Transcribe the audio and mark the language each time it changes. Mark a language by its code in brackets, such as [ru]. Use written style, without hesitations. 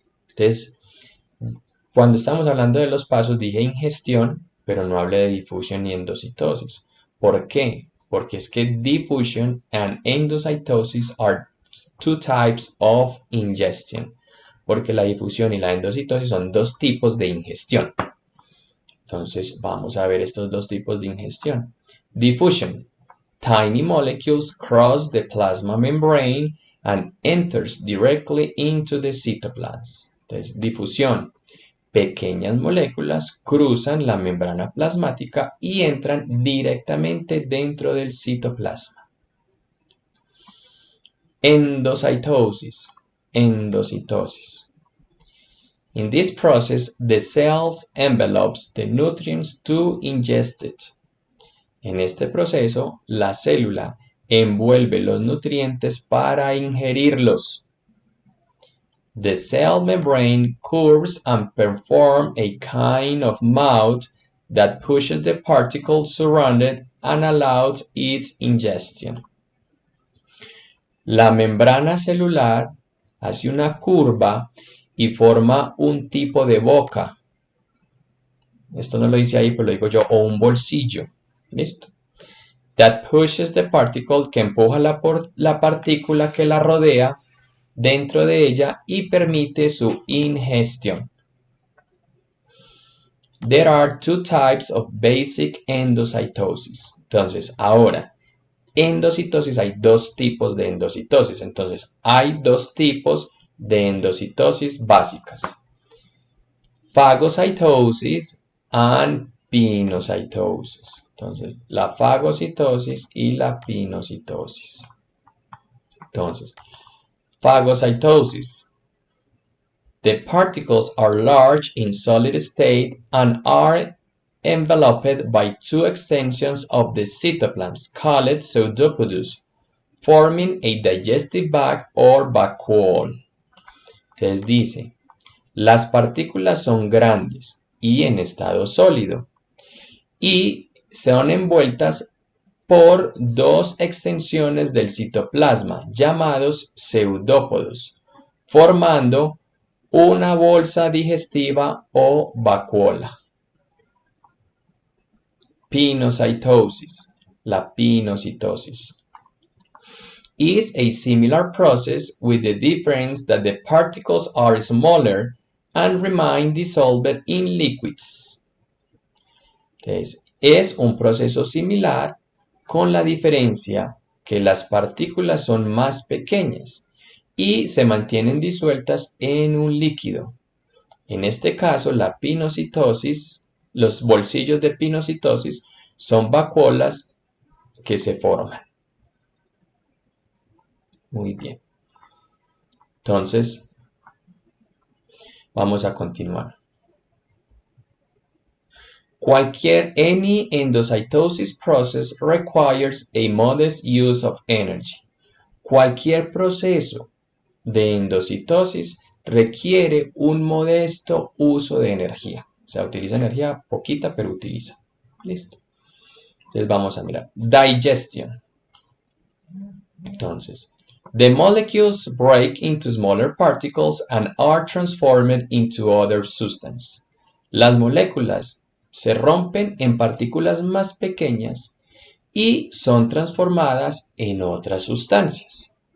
[es] Entonces, cuando estamos hablando de los pasos dije ingestión, pero no hablé de difusión ni endocitosis. ¿Por qué? Porque es que [en] diffusion and endocytosis are two types of ingestion. [es] Porque la difusión y la endocitosis son dos tipos de ingestión. Entonces vamos a ver estos dos tipos de ingestión. [en] Diffusion. Tiny molecules cross the plasma membrane and enters directly into the cytoplasm. [es] Entonces, difusión. Pequeñas moléculas cruzan la membrana plasmática y entran directamente dentro del citoplasma. [en] Endocytosis. Endocitosis. In this process, the cells envelopes the nutrients to ingest it. [es] En este proceso, la célula envuelve los nutrientes para ingerirlos. [en] The cell membrane curves and performs a kind of mouth that pushes the particles surrounded and allows its ingestion. [es] La membrana celular hace una curva y forma un tipo de boca. Esto no lo dice ahí, pero lo digo yo, o un bolsillo. ¿Listo? [en] That pushes the particle, [es] que empuja la partícula que la rodea dentro de ella y permite su ingestión. [en] There are two types of basic endocytosis. [es] Entonces, ahora, endocitosis, hay dos tipos de endocitosis. Entonces, hay dos tipos de endocitosis básicas: [en] phagocytosis and pinocytosis. [es] Entonces, la fagocitosis y la pinocitosis. [en] Entonces, phagocytosis. The particles are large in solid state and are enveloped by two extensions of the cytoplasm called pseudopods, forming a digestive bag or vacuole. [es] Entonces dice, las partículas son grandes y en estado sólido y son envueltas por dos extensiones del citoplasma llamados pseudópodos, formando una bolsa digestiva o vacuola. [en] Pinocytosis, [es] la pinocitosis, [en] is a similar process with the difference that the particles are smaller and remain dissolved in liquids. [es] Entonces, es un proceso similar con la diferencia que las partículas son más pequeñas y se mantienen disueltas en un líquido. En este caso, la pinocitosis, los bolsillos de pinocitosis son vacuolas que se forman. Muy bien. Entonces, vamos a continuar. [en] Any endocytosis process requires a modest use of energy. [es] Cualquier proceso de endocitosis requiere un modesto uso de energía. O sea, utiliza energía poquita, pero utiliza. Listo. Entonces vamos a mirar. Digestion. [en] Entonces, the molecules break into smaller particles and are transformed into other substances. [es] Las moléculas se rompen en partículas más pequeñas y son transformadas en otras sustancias.